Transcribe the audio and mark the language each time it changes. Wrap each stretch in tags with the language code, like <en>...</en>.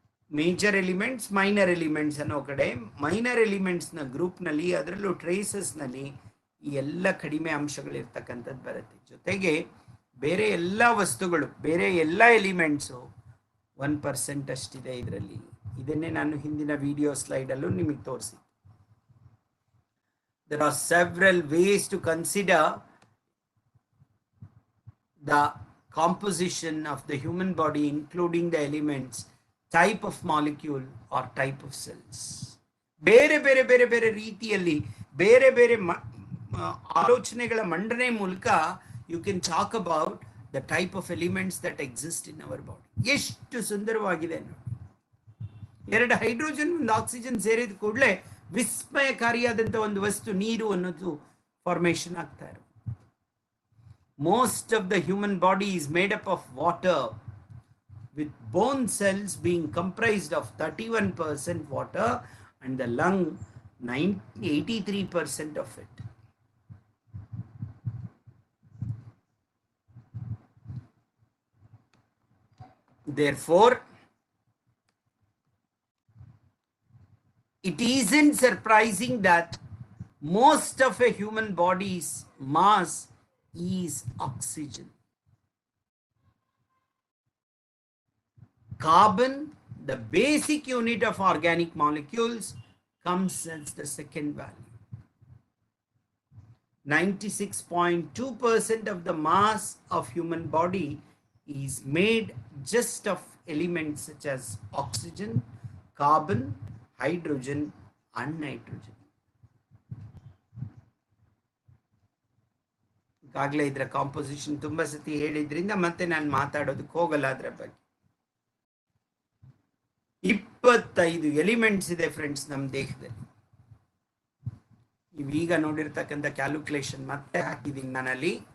<kn>Major elements, minor elements ಅನ್ನೋ ಕಡೆ, minor ಎಲಿಮೆಂಟ್ಸ್ನ ಗ್ರೂಪ್ನಲ್ಲಿ, ಅದರಲ್ಲೂ ಟ್ರೇಸಸ್ನಲ್ಲಿ ಈ ಎಲ್ಲ ಕಡಿಮೆ ಅಂಶಗಳಿರ್ತಕ್ಕಂಥದ್ದು ಬರುತ್ತೆ. ಜೊತೆಗೆ ಬೇರೆ ಎಲ್ಲ ವಸ್ತುಗಳು, ಬೇರೆ ಎಲ್ಲ ಎಲಿಮೆಂಟ್ಸು 1% ಅಷ್ಟಿದೆ ಇದರಲ್ಲಿ. ಇದನ್ನೇ ನಾನು ಹಿಂದಿನ ವಿಡಿಯೋ ಸ್ಲೈಡಲ್ಲೂ ನಿಮಗೆ ತೋರಿಸಿ.</kn> <en>There are several ways to consider the composition of the human body, including the elements, type of molecule or type of cells.</en> <kn>ಬೇರೆ ಬೇರೆ ಬೇರೆ ಬೇರೆ ರೀತಿಯಲ್ಲಿ ಬೇರೆ ಬೇರೆ ಆಲೋಚನೆಗಳ ಮಂಡನೆ ಮೂಲಕ</kn> <en>You can talk about the type of elements that exist in our body.</en> <kn>ಎಷ್ಟು ಸುಂದರವಾಗಿದೆ ನೋಡಿ. 2 ಹೈಡ್ರೋಜನ್ 1 ಆಕ್ಸಿಜನ್ ಸೇರಿದ ಕೂಡಲೇ ವಿಸ್ಮಯಕಾರಿಯಾದಂಥ ಒಂದು ವಸ್ತು ನೀರು ಅನ್ನೋದು ಫಾರ್ಮೇಷನ್ ಆಗ್ತಾ ಇರೋದು.</kn> <en>Most of the human body is made up of water, with bone cells being comprised of 31% water and the lung 83% of it. Therefore, it isn't surprising that most of a human body's mass is oxygen. Carbon, the basic unit of organic molecules, comes as the second value. 96.2% of the mass of human body is made just of elements such as oxygen, carbon, hydrogen and nitrogen.</en> <kn>ಈಗಾಗಲೇ ಇದರ composition ತುಂಬಾ ಸತಿ ಹೇಳಿದ್ರಿಂದ ಮತ್ತೆ ನಾನು ಮಾತಾಡೋದಕ್ಕೆ ಹೋಗಲ್ಲ. ಅದರ ಬಗ್ಗೆ 25 ಎಲಿಮೆಂಟ್ಸ್ ಇದೆ ಫ್ರೆಂಡ್ಸ್ ನಮ್ಮ ದೇಹದಲ್ಲಿ. ನೀವೀಗ ನೋಡಿರ್ತಕ್ಕಂಥ ಕ್ಯಾಲ್ಕುಲೇಷನ್ ಮತ್ತೆ ಹಾಕಿದ್ದೀನಿ ನಾನಲ್ಲಿ.</kn>